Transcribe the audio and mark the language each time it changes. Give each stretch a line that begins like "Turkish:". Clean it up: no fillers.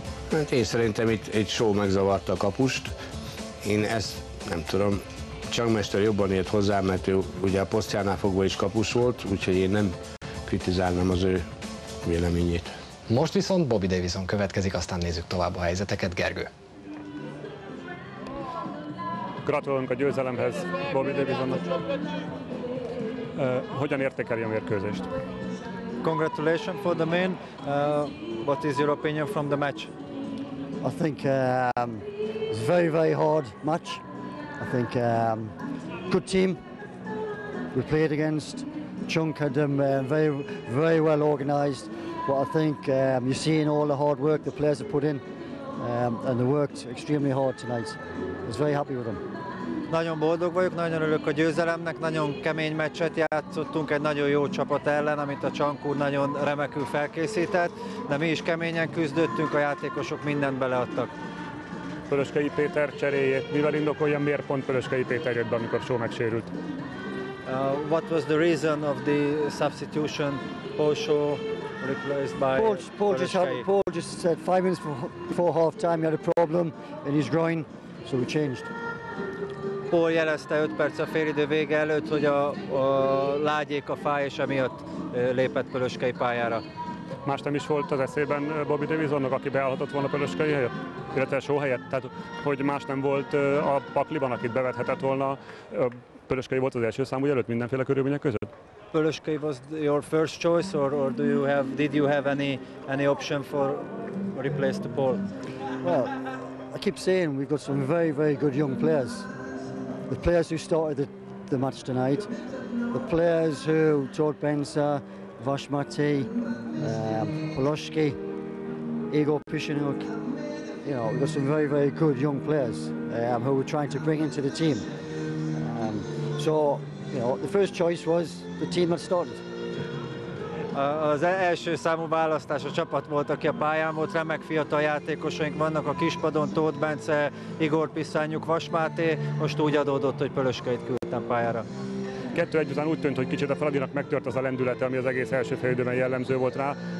Hungarian: Hát én szerintem itt Shaw megzavarta a kapust. Én ezt nem tudom, Csank mester jobban ért hozzá, mert ő ugye a posztjánál fogva is kapus volt, úgyhogy én nem kritizálnám az ő véleményét. Most viszont Bobby Davison következik, aztán nézzük tovább a helyzeteket. Gergő. Gratulálunk a győzelemhez Bobby Davisonnak. Hogyan értékeli a mérkőzést?
English: Congratulations for the man. What is your opinion from the match? I think it's a very, very hard match. I think good team we played against. Chunk had them very, very well organised. But I think you're seeing all the hard work the players have put in, and they worked extremely hard tonight. I was very happy with them.
Hungarian: Nagyon boldog vagyok, nagyon örülök a győzelemnek, nagyon kemény meccset játszottunk egy nagyon jó csapat ellen, amit a Csank úr nagyon remekül felkészített, de mi is keményen küzdöttünk, a játékosok mindent beleadtak. Pölöskei Péter cseréjét, mivel indokolja, miért pont Pölöskei Péter jött be, amikor Shaw megsérült?
English: What was the reason of the substitution? Paul Shaw replaced by Paul just said 5 minutes before half time he had a problem in his groin, so we changed.
Hungarian: Paul jelezte 5 perc a félidő vége előtt, hogy a lágyék a fáj, és emiatt lépett Pölöskei pályára. Más nem is volt az eszében Bobby Davisonnak, aki beállhatott volna Pölöskei helyett, illetve Shaw helyett? Tehát, hogy más nem volt a pakliban, akit bevethetett volna. Pölöskei volt az első számú jelölt mindenféle körülmények között?
English: Pölöskei was your first choice, or did you have any option for replace the Paul? Well, I keep saying we've got some very, very good young players. The players who started the match tonight, the players who Todd Benza, Vash Mate, Poloski, Igor Pishinuk, you know, we've got some very, very good young players who we're trying to bring into the team. So, you know, the first choice was the team that started.
Hungarian: Az első számú választás a csapat volt, aki a pályán volt, remek fiatal játékosaink vannak a kispadon, Tóth Bence, Igor Piszányuk, Vas Máté, most úgy adódott, hogy Pölöskeit küldtem pályára. 2-1 után úgy tűnt, hogy kicsit a Fradinak megtört az a lendülete, ami az egész első félidőben jellemző volt rá.